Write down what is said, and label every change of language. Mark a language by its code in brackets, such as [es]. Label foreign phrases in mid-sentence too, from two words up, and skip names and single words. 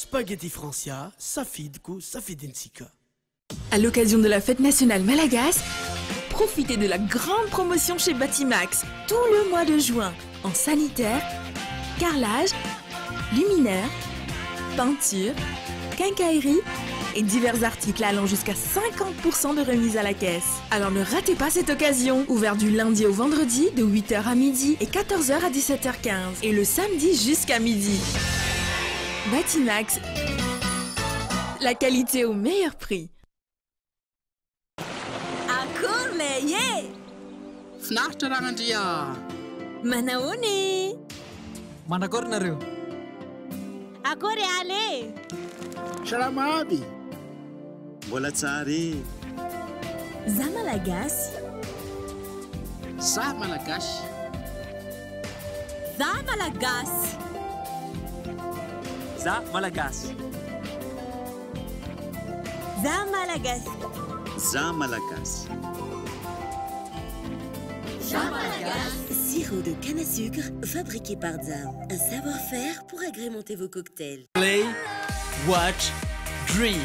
[mg] Spaghetti Francia, safidiko, safidintsika. [fr] À l'occasion de la fête nationale malagasy, profitez de la grande promotion chez Batimax tout le mois de juin en sanitaire, carrelage, luminaire, peinture, quincaillerie et divers articles allant jusqu'à 50% de remise à la caisse. Alors ne ratez pas cette occasion, ouvert du lundi au vendredi de 8h à midi et 14h à 17h15 et le samedi jusqu'à midi. Batimax, la qualité au meilleur prix. [mg] Akory ye! Finaritra Ragnandria. Manahoany? Manakory nareo? Akory ale? Salama aby. Mbola tsara. Za malagasy. Za malagasy. Za malagasy. Za malagasy. Za malagasy. Za malagasy. Za malagasy. [fr] Sirop de canne à sucre fabriqué par Zam. Un savoir-faire pour agrémenter vos cocktails. [en] Play, watch, dream.